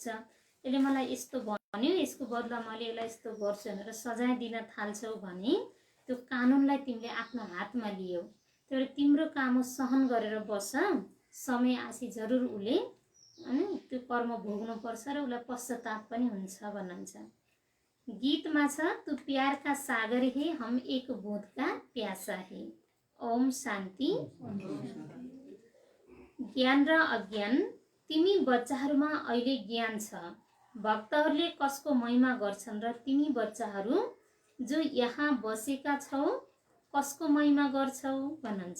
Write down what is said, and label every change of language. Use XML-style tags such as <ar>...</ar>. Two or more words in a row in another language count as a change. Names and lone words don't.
<ne>यसले मलाई यस्तो भन्यो, यसको बदला मैले यसलाई यस्तो गर्छु भनेर सजाय दिन थाल्छौ भने त्यो कानुनलाई तिमीले आफ्नो हातमा लियौ। तर तिम्रो काम हो सहन गरेर बस, समय आएपछि जरुर उसले त्यो कर्म भोग्नुपर्छ र उसलाई पश्चाताप पनि हुन्छ भन्नुहुन्छ। गीतमा छ,</ne> <hi>तू प्यार का सागर है, हम एक बूंद का प्यासा है।</hi> <ne>ओम शान्ति। ज्ञान र अज्ञान। तिमी बच्चाहरूमा अहिले ज्ञान छ। भक्तहरूले कसको महिमा गर्छन् र तिमी बच्चाहरू जो यहाँ बसेका छौ कसको महिमा गर्छौ भन्नुहुन्छ।</ne>